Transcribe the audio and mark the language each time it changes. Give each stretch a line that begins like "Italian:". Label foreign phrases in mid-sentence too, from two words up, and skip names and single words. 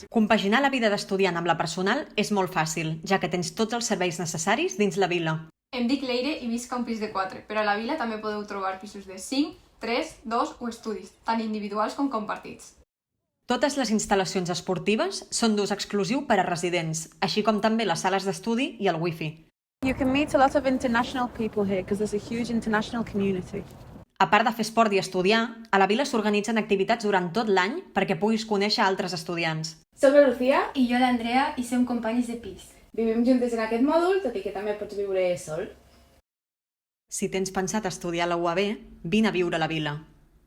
Catalan: Compaginar la vida d'estudiant amb la personal és molt fàcil, ja que tens tots els serveis necessaris dins la vila. Em dic Leire i visc a un pis de 4, però a la vila també podeu trobar pisos de 5, 3, 2 o estudis, tant individuals com compartits. Totes les instal·lacions esportives són d'ús exclusiu per a residents, així com també les sales d'estudi i el wifi.
English: You can meet a lot of international people here because there's a huge international community.
Catalan: A part de fer esport i estudiar, a la vila s'organitzen activitats durant tot l'any perquè puguis conèixer altres estudiants. Soc la Lucía I jo l'Andrea i som companyes de pis. Vivim juntes en aquest mòdul, tot i que també pots viure sol. Si tens pensat estudiar a la UAB, vine a viure a la vila.